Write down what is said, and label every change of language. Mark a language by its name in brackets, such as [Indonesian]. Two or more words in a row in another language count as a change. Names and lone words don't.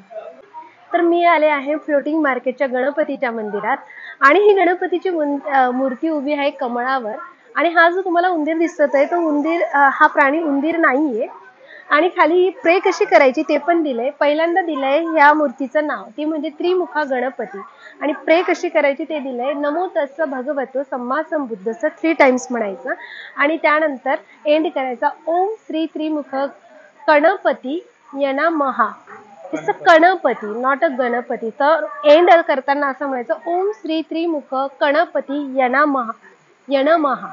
[Marathi] तर मी आले आहे फ्लोटिंग मार्केटच्या गणपतीच्या मंदिरात आणि ही गणपतीची मूर्ती उभी आहे कमळावर. आणि हा जो तुम्हाला उंदीर दिसत आहे तो उंदीर, हा प्राणी उंदीर नाहीये. आणि खाली प्रे कशी करायची ते पण दिलंय. पहिल्यांदा दिलंय ह्या मूर्तीचं नाव, ती म्हणजे त्रिमुखा गणपती. आणि प्रे कशी करायची ते दिलंय. [Pali] नमो तस्स भगवतो सम्मा संबुद्धस्स [Marathi] 3 टाइम्स म्हणायचं आणि त्यानंतर एंड करायचा [Sanskrit] ओम श्री त्रिमुख गणपती यना महा. [English] It's a Ganpati, not a Ganpati. [Marathi] तर एंड करताना असं म्हणायचं [Sanskrit] ओम श्री त्रिमुख गणपती यना महा.